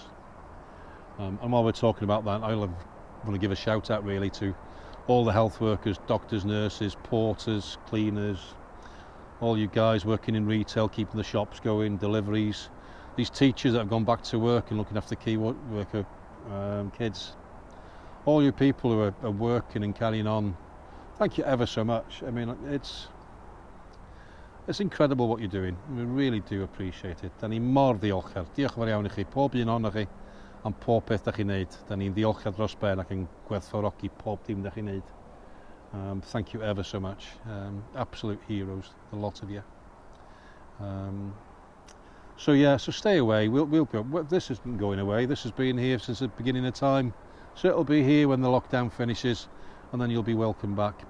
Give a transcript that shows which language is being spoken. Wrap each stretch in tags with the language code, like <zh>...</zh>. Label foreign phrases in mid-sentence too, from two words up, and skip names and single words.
<en>And while we're talking about that, I want to give a shout out really to all the health workers, doctors, nurses, porters, cleaners, all you guys working in retail, keeping the shops going, deliveries, these teachers that have gone back to work and looking after key worker kids, all you people who are working and carrying on, thank you ever so much. I mean, it's incredible what you're doing. We really do appreciate it.</en> <cy>Dan ni mor ddiolchgar. Diolch yn fawr iawn I chi, pob un ohonoch chi, am pob peth da chi'n neud. Dan ni'n ddiolchgar dros ben ac yn gwerthfawrogi pob dim da chi'n neud.</cy> <en>Thank you ever so much. Absolute heroes, the lot of you. So yeah, so stay away. We'll go. This isn't going away. This has been here since the beginning of time. So it'll be here when the lockdown finishes, and then you'll be welcome back.</en>